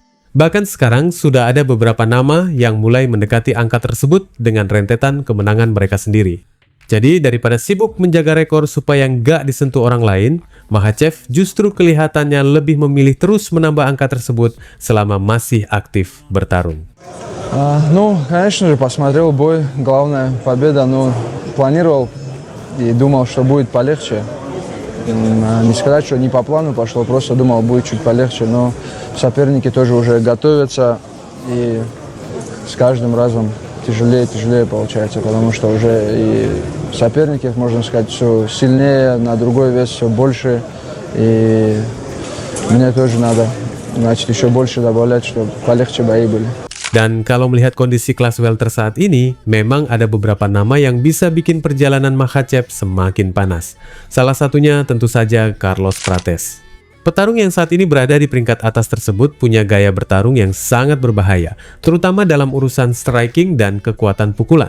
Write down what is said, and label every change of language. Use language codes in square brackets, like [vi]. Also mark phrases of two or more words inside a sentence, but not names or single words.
[id] Bahkan sekarang sudah ada beberapa nama yang mulai mendekati angka tersebut dengan rentetan kemenangan mereka sendiri. Jadi daripada sibuk menjaga rekor supaya nggak disentuh orang lain, Makhachev justru kelihatannya lebih memilih terus menambah angka tersebut selama masih aktif bertarung. [ru] Конечно же, посмотрел бой, главная победа, планировал и думал, что будет полегче. Не сказать, что не по плану пошло, просто думал, будет чуть полегче, но соперники тоже уже готовятся, и с каждым разом тяжелее и тяжелее получается, потому что уже и соперники, можно сказать, все сильнее, на другой вес все больше, и мне тоже надо, значит, еще больше добавлять, чтобы полегче бои были. [id] Dan kalau melihat kondisi kelas welter saat ini, memang ada beberapa nama yang bisa bikin perjalanan Makhachev semakin panas. Salah satunya tentu saja Carlos Prates. Petarung yang saat ini berada di peringkat atas tersebut punya gaya bertarung yang sangat berbahaya, terutama dalam urusan striking dan kekuatan pukulan.